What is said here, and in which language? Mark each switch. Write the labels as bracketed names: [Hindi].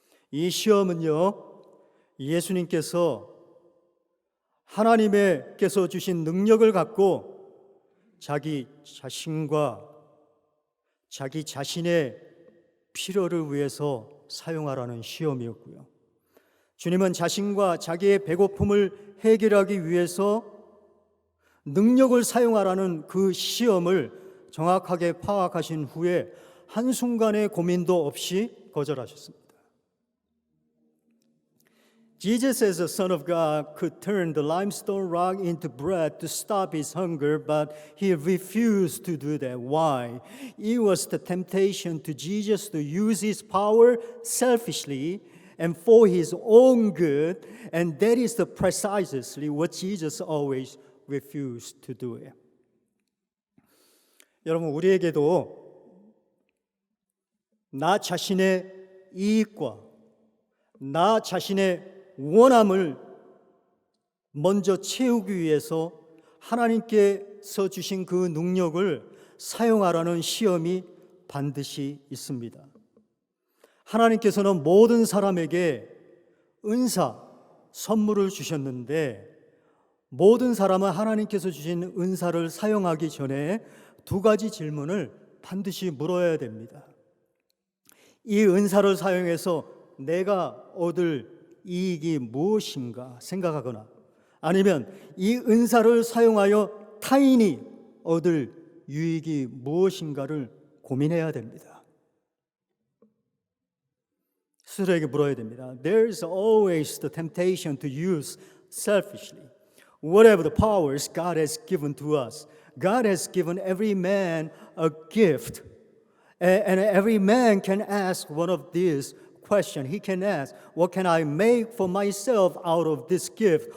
[Korean] 이 시험은요, 예수님께서 하나님께서 주신 능력을 갖고 자기 자신과 자기 자신의 필요를 위해서 사용하라는 시험이었고요. 주님은 자신과 자기의 배고픔을 해결하기 위해서 능력을 사용하라는 그 시험을 정확하게 파악하신 후에 한순간의 고민도 없이 거절하셨습니다. [English] Jesus, as the Son of God, could turn the limestone rock into bread to stop his hunger, but he refused to do that. Why? It was the temptation to Jesus to use his power selfishly and for his own good, and that is precisely what Jesus always refused to do. [Korean] 여러분, 우리에게도 나 자신의 이익과 나 자신의 원함을 먼저 채우기 위해서 하나님께서 주신 그 능력을 사용하라는 시험이 반드시 있습니다. 하나님께서는 모든 사람에게 은사, 선물을 주셨는데 모든 사람은 하나님께서 주신 은사를 사용하기 전에 두 가지 질문을 반드시 물어야 됩니다. 이 은사를 사용해서 내가 얻을 이익이 무엇인가 생각하거나 아니면 이 은사를 사용하여 타인이 얻을 유익이 무엇인가를 고민해야 됩니다. 스스로에게 물어야 됩니다. [English] There's always the temptation to use selfishly whatever the powers God has given to us. God has given every man a gift, and every man can ask one of these questions. He can ask, what can I make for myself out of this gift?